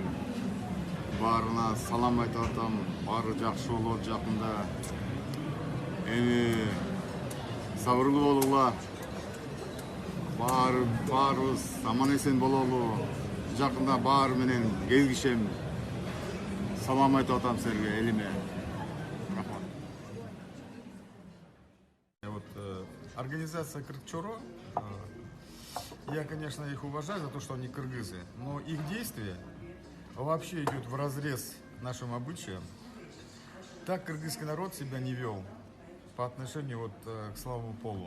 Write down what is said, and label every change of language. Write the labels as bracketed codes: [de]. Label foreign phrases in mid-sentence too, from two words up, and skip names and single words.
[ky] Баарына салам айтып атам. Баары жакшы болот жакында. Эми сабырлуу болуңла. Баарыбыз аман эсен бололу. Жакында баары менен кезигишем. Салам айтып атам силерге, элиме. [ru] Организация Кыргчоро, я, конечно, их уважаю за то, что они кыргызы, но их действие вообще идет вразрез нашим обычаям. Так кыргызский народ себя не вел по отношению к слабому полу.